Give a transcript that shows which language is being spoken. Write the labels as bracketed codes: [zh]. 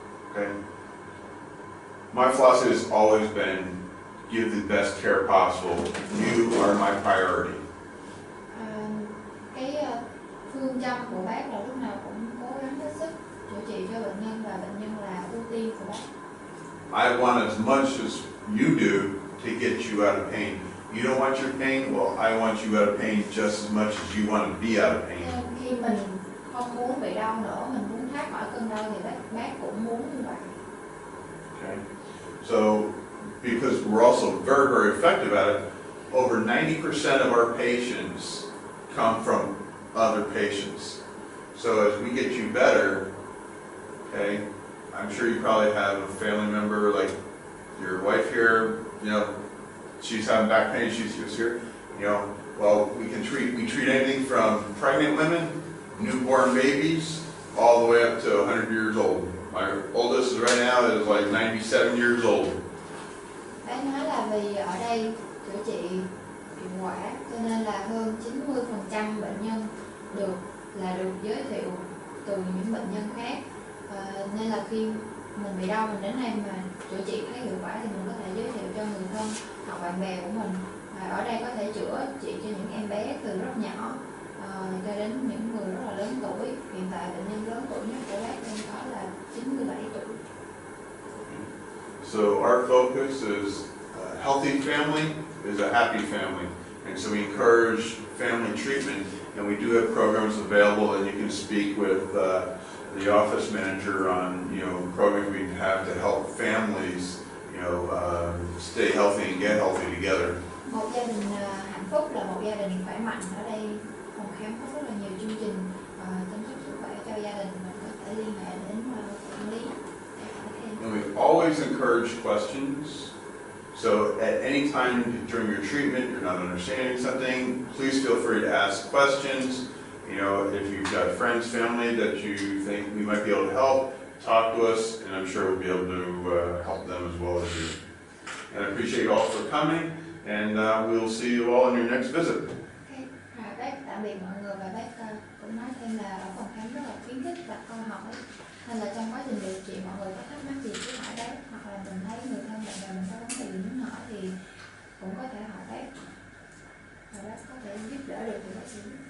[en] Okay. My philosophy has always been give the best care possible. You are my priority. [vi] Cái phương châm của bác là lúc nào cũng cố gắng hết sức chữa trị cho bệnh nhân, và bệnh nhân là ưu tiên của bác. [en] I want as much as you do to get you out of pain. You don't want your pain? Well, I want you out of pain just as much as you want to be out of pain. [vi] Khi mình không muốn bị đau nữa, mình muốn thoát khỏi cơn đau thì bác cũng muốn như vậy. [en] Okay. So, because we're also very, very effective at it, over 90% of our patients come from other patients. So as we get you better, okay, I'm sure you probably have a family member like your wife here, you know, she's having back pain, she's here, you know, well, we treat anything from pregnant women, newborn babies, all the way up to 100 years old. My oldest right now is like 97 years old. [vi] Bác nói là vì ở đây chữa trị hiệu quả cho nên là hơn 90% bệnh nhân được giới thiệu từ những bệnh nhân khác, nên là khi mình bị đau mình đến đây mà chữa trị thấy hiệu quả thì mình có thể giới thiệu cho người thân hoặc bạn bè của mình, và ở đây có thể chữa trị cho những em bé từ rất nhỏ cho đến những người rất là lớn tuổi. Hiện tại bệnh nhân lớn tuổi nhất của bác đang có là 97 tuổi. [en] So our focus is a healthy family is a happy family. And so we encourage family treatment, and we do have programs available, and you can speak with the office manager on, you know, programs we have to help families, you know, stay healthy and get healthy together. [vi] Một gia đình hạnh phúc là một gia đình khỏe mạnh. Ở đây phòng khám có rất là nhiều chương trình chăm sóc sức khỏe cho gia đình, mình có thể liên hệ đến quản lý để hỏi thêm. [en] And we always encourage questions. So at any time during your treatment, you're not understanding something, please feel free to ask questions. You know, if you've got friends, family that you think we might be able to help, talk to us, and I'm sure we'll be able to help them as well as you. And I appreciate you all for coming, and we'll see you all in your next visit. Okay. [vi] Rồi bác tạm biệt mọi người và bác cũng nói thêm là ở phòng khám rất là khuyến khích đặt câu hỏi, nên là trong quá trình điều trị mọi người có thắc mắc gì cứ hỏi bác, hoặc là mình thấy người thân bạn bè mình có vấn đề gì muốn hỏi thì cũng có thể hỏi bác và bác có thể giúp đỡ được thì bác sĩ.